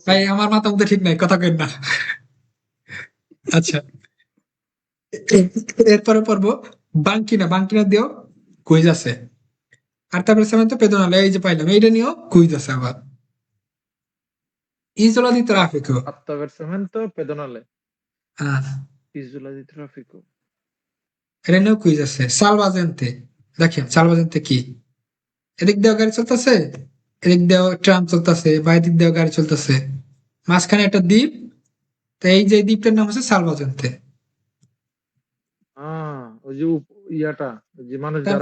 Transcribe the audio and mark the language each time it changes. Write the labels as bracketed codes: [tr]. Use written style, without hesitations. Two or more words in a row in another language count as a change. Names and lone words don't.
[bn] ভাই আমার মাথা মধ্যে ঠিক নাই, কথা কেন না। আচ্ছা, এরপরে পড়বো বাঙ্কিনা। বাঙ্কিনা দিয়েও কুইজ আছে। আর তারপরে সেভেন তো পেদনালে, এই যে পাইলাম, এইটা নিয়েও কুইজ আছে আবার। [it] isola di traffico, Attraversamento pedonale. [bn] হ্যাঁ [it] Isola di traffico. [bn] এটা নিয়েও কুইজ আছে। সালভাজেন্তে, দেখেন সালভাজেন্তে কি, এদিক দিয়েও গাড়ি চলতেছে, এদিক দিয়েও ট্রাম চলতেছে, বা এদিক দিয়েও গাড়ি চলতেছে, মাঝখানে একটা দ্বীপ। তো এই যে দ্বীপটার নাম হচ্ছে সালভাজেন্তে। ওই যে ইয়াটা, ওই যে মানুষ যারা